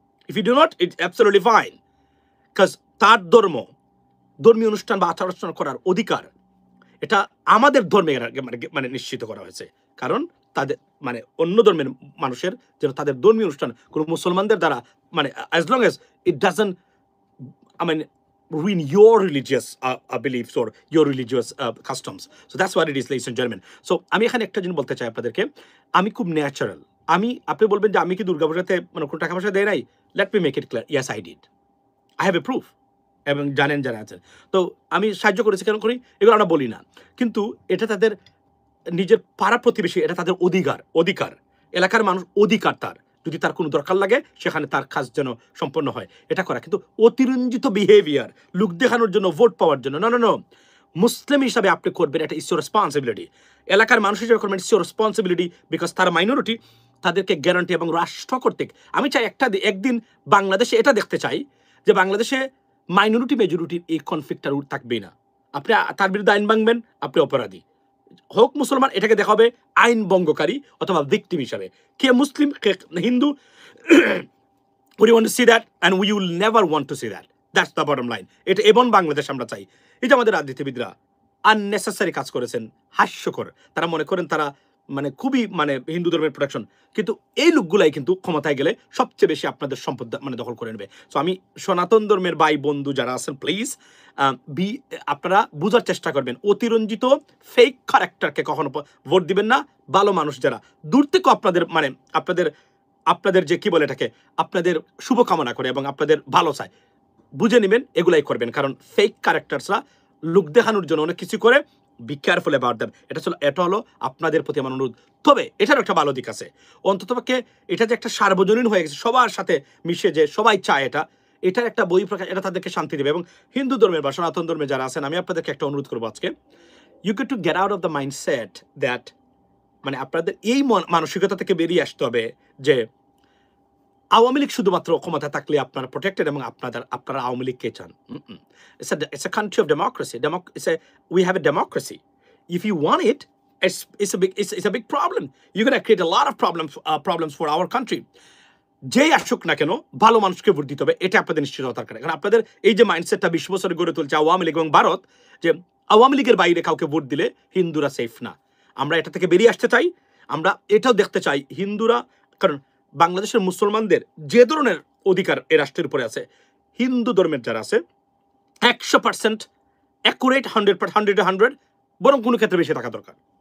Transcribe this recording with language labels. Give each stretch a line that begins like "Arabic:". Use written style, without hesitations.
English: If you do not, it's absolutely fine.
Bangla: Because তার ধর্মীয় অনুষ্ঠান বা আচার অনুষ্ঠান করার অধিকার এটা আমাদের ধর্মে মানে নিশ্চিত করা হয়েছে। কারণ তাদের মানে অন্য ধর্মের মানুষের যেন তাদের ধর্মীয় অনুষ্ঠান কোনো মুসলমানদের দ্বারা মানে
English: As long as it doesn't I mean ruin your religious beliefs or your religious customs. So that's what it is, ladies and gentlemen.
Bangla: So আমি এখানে একটা জিনিস বলতে চাই আপনাদেরকে, আমি খুব ন্যাচারাল। আপনি বলবেন যে আমি কি দুর্গাপূজাতে মানে কোনো টাকা পয়সা দেয় নাই?
English: Let me make it clear, yes I did, I have a proof.
Bangla: এবং জানেন যারা আছেন, তো আমি সাহায্য করেছি, কেন করি এগুলো আমরা বলি না, কিন্তু এটা তাদের নিজের পাড়া প্রতিবেশী, এটা তাদের অধিকার, এলাকার মানুষ অধিকার তার, যদি তার কোনো দরকার লাগে সেখানে তার কাজ যেন সম্পন্ন হয়, এটা করা। কিন্তু অতিরঞ্জিত বিহেভিয়ার, লুক দেখানোর জন্য, ভোট পাওয়ার জন্য, না, মুসলিম হিসাবে আপনি করবেন, এটা
English: Is your responsibility.
Bangla: এলাকার মানুষ হিসেবে করবেন,
English: is your responsibility,
Bangla: বিকজ তারা মাইনরিটি, তাদেরকে গ্যারান্টি এবং রাষ্ট্র কর্তৃক। আমি চাই একদিন বাংলাদেশে এটা দেখতে চাই যে বাংলাদেশে মাইনরিটি মেজরিটির এই কনফ্লিক্টটা থাকবেই না। আপনি তার বিরুদ্ধে আইন ভাঙবেন, আপনি অপরাধী, হোক মুসলমান, এটাকে দেখা হবে আইন ভঙ্গকারী অথবা ভিকটিম হিসাবে। কে মুসলিম, কে Hindu,
English: we want to see that and we will never want to see that. That's the bottom line.
Bangla: এটা এবং বাংলাদেশ আমরা চাই। এই যে আমাদের রাজনীতিবিদরা আননেসেসারি কাজ করেছেন, হাস্যকর। তারা মনে করেন তারা মানে খুবই মানে হিন্দু ধর্মের প্রোটেকশন, কিন্তু এই লোকগুলাই কিন্তু ক্ষমতায় গেলে সবচেয়ে বেশি আপনাদের সম্পদ মানে দখল করে নেবে। সো আমি সনাতন ধর্মের ভাই বন্ধু যারা আছেন, প্লিজ আপনারা বোঝার চেষ্টা করবেন, অতিরঞ্জিত ফেক ক্যারেক্টারকে কখনো ভোট দিবেন না। ভালো মানুষ যারা দূর থেকে আপনাদের মানে আপনাদের যে কি বলে এটাকে, আপনাদের শুভকামনা করে এবং আপনাদের ভালো চায়, বুঝে নেবেন, এগুলাই করবেন। কারণ ফেক ক্যারেক্টারসরা লুক দেখানোর জন্য অনেক কিছু করে,
English: Be careful about them.
Bangla: এটা হলো আপনাদের প্রতি আমার অনুরোধ। তবে এটার একটা ভালো দিক আছে, অন্ততপক্ষে এটা যে একটা সার্বজনীন হয়ে গেছে, সবার সাথে মিশে যে সবাই চায়, এটার একটা বই প্রকাশ, এটা তাদেরকে শান্তি দেবে। এবং হিন্দু ধর্মের বা সনাতন ধর্মে যারা আছেন, আমি আপনাদেরকে একটা অনুরোধ করবো আজকে,
English: you get to get out of the mindset that,
Bangla: মানে আপনাদের এই মানসিকতা থেকে বেরিয়ে আসতে হবে যে আওয়ামী লীগ শুধুমাত্র ক্ষমতা থাকলে আপনারা প্রোটেক্টেড এবং আপনারা আওয়ামী লীগকে চান।
English: It's a country of democracy. We have a democracy. If you want it, it's a big problem. You're going to create a lot of problems for our country.
Bangla: যেই আসুক না কেন, ভালো মানুষকে ভোট দিতে হবে, এটা আপনাদের নিশ্চিত হওয়া দরকার। কারণ আপনাদের এই যে মাইন্ডসেটটা 20 বছরে গড়ে তুলছে আওয়ামী লীগ এবং ভারত, যে আওয়ামী লীগের বাইরে কাউকে ভোট দিলে হিন্দুরা সেফ না, আমরা এটা থেকে বেরিয়ে আসতে চাই। আমরা এটাও দেখতে চাই হিন্দুরা, কারণ বাংলাদেশের মুসলমানদের যে ধরনের অধিকার এই রাষ্ট্রের উপরে আছে, হিন্দু ধর্মের যারা আছে 100% অ্যাকুরেট, 100 বরং কোনো ক্ষেত্রে বেশি থাকা দরকার।